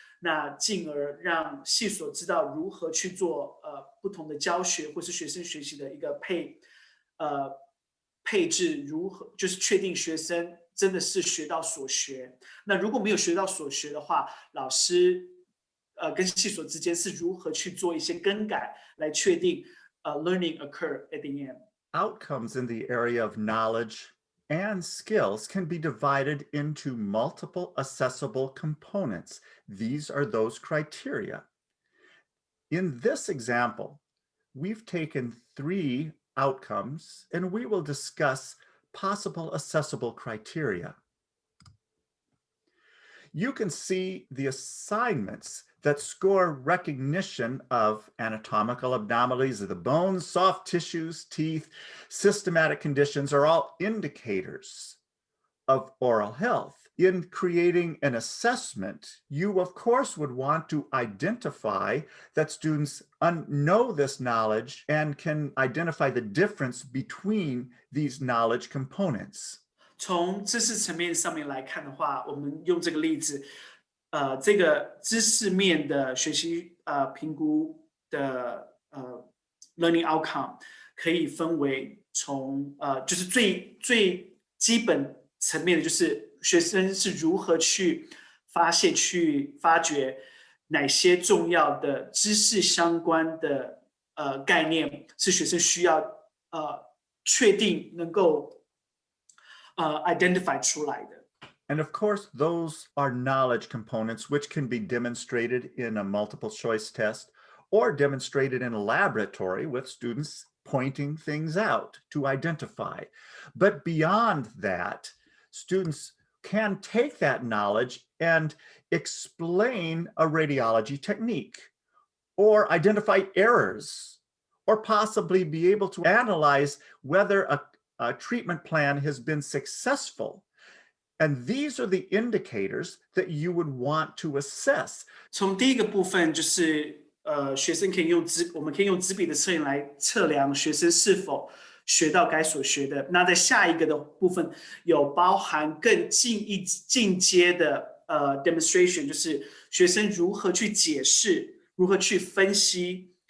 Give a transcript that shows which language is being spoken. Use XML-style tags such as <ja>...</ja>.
<zh>那进而让系所知道如何去做不同的教学或是学生学习的一个配置，如何就是确定学生真的是学到所学。那如果没有学到所学的话，老师跟系所之间是如何去做一些更改，来确定</zh> <en>learning occur at the end. Outcomes in the area of knowledge and skills can be divided into multiple assessable components. These are those criteria. In this example, we've taken 3 outcomes and we will discuss possible assessable criteria. You can see the assignments that score recognition of anatomical anomalies of the bones, soft tissues, teeth, systematic conditions are all indicators of oral health. In creating an assessment, you of course would want to identify that students know this knowledge and can identify the difference between these knowledge components.</en> <zh>从知识层面上面来看的话，我们用这个例子，这个知识面的学习评估的 learning outcome 可以分为从就是最基本层面的，就是学生是如何去发现、去发掘哪些重要的知识相关的概念是学生需要确定能够identify 出来的。</zh> <en>And of course, those are knowledge components which can be demonstrated in a multiple choice test or demonstrated in a laboratory with students pointing things out to identify. But beyond that, students can take that knowledge and explain a radiology technique or identify errors or possibly be able to analyze whether a treatment plan has been successful. And these are the indicators that you would want to assess.</en> <zh>从第一个部分就是学生可以我们可以用纸笔的测验来测量学生是否学到该所学的。那在下一个的部分有包含更进阶的demonstration， 就是学生如何去解释，如何去分析。</zh>